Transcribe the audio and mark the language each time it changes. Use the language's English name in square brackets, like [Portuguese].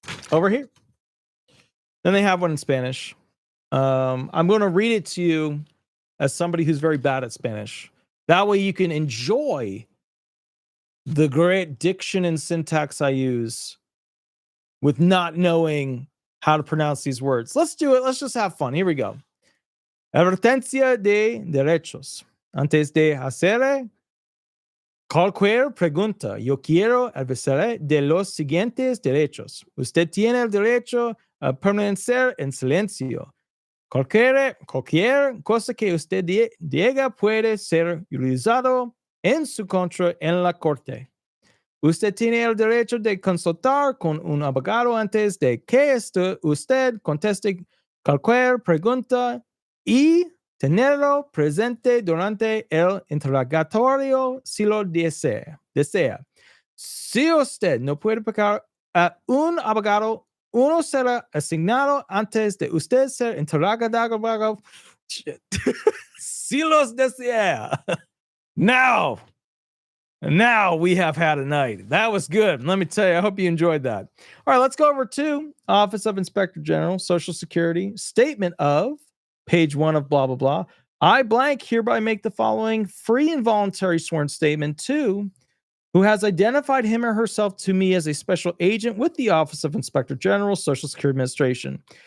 [English] Over here. Then they have one in Spanish. I'm going to read it to you as somebody who's very bad at Spanish. That way you can enjoy the great diction and syntax I use with not knowing how to pronounce these words. Let's do it. Let's just have fun. Here we go. [Spanish] Advertencia de derechos. Antes de hacer cualquier pregunta, yo quiero advertir de los siguientes derechos. Usted tiene el derecho a permanecer en silencio. Cualquier cosa que usted diga puede ser utilizado en su contra en la corte. Usted tiene el derecho de consultar con un abogado antes de que usted conteste cualquier pregunta y tenerlo presente durante el interrogatorio si lo desea. Si usted no puede pagar a un abogado, uno será asignado antes de usted ser interrogado si los desea. [English] Now we have had a night. That was good. Let me tell you, I hope you enjoyed that. All right, let's go over to Office of Inspector General, Social Security, statement of page 1 of blah, blah, blah. I blank hereby make the following free and voluntary sworn statement to who has identified him or herself to me as a special agent with the Office of Inspector General, Social Security Administration.